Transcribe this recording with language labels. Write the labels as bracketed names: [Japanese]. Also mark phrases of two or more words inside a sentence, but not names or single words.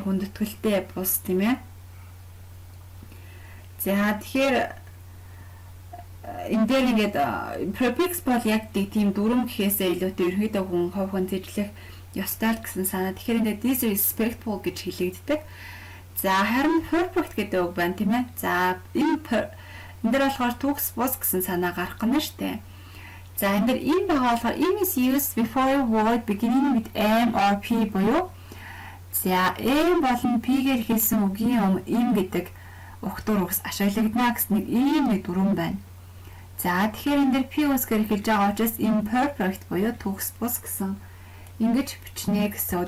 [Mongolian] Хүндэтгэлтэй бус тийм ээ. За тэгэхээр энэ дээр ингээд prefix бол яг тийм дүрм гэхээсээ илүүтэй ерөнхийдөө хүн хувь хүн зэжлэх ёстой гэсэн санаа. Тэгэхээр энэ disrespectful гэж хэлэгддэг. За харин perfect гэдэг үг байна тийм ээ. За энэ дээр болохоор төгс бус гэсэн санаа гарах гэнэ штэ. За энэ дээр ийм байгаа болохоор [English] im is used before a word beginning with m or p [Mongolian] буюу за m болон p-гээр хэлсэн үгийн өмнө im гэдэг өгтөр үгс ашиглагдана гэсэн нэг ийм нэг дүрм байна. За тэгэхээр энэ дээр p үсгээр хэлж байгаа учраас imperfect буюу төгс бус гэсэн ингэж бичнэ гэсэн.